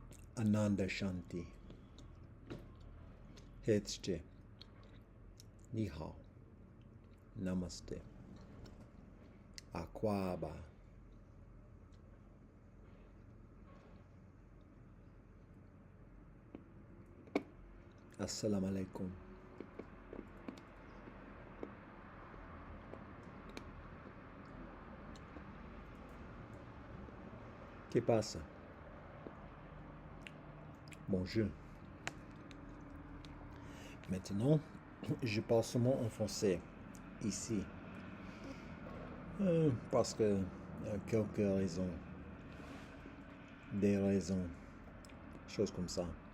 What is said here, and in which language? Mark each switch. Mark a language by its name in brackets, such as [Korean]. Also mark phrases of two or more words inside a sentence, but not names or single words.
[Sanskrit] Ananda Shanti. Hetsche. [Chinese] 你好. Namaste. [Akan] Akwaba. [Arabic] السلام عليكم. [Spanish] ¿Qué pasa? [French] Bonjour. Maintenant, je parle seulement en français, ici. Parce que quelques raisons. Des raisons. Choses comme ça.